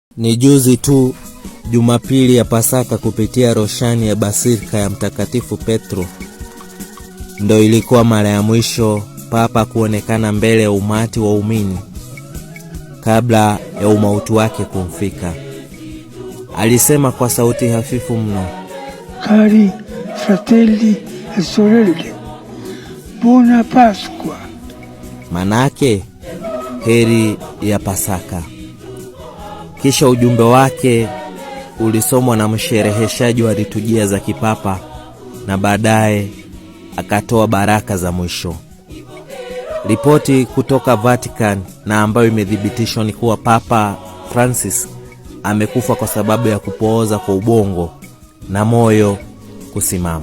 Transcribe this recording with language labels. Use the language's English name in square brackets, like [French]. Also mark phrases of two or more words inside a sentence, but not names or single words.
[Swahili] Ni juzi tu Jumapili ya Pasaka kupitia roshani ya Basilika ya Mtakatifu Petro ndo ilikuwa mara ya mwisho Papa kuonekana mbele ya umati wa waumini kabla ya umauti wake kumfika. Alisema kwa sauti hafifu mno, [Italian] "Cari fratelli e sorelle, buona Pasqua." [Swahili] manake heri ya Pasaka. Kisha ujumbe wake ulisomwa na mshereheshaji wa liturujia za kipapa na baadaye akatoa baraka za mwisho. Ripoti kutoka Vatican na ambayo imethibitishwa ni kuwa Papa Francis amekufa kwa sababu ya kupooza kwa ubongo na moyo kusimama.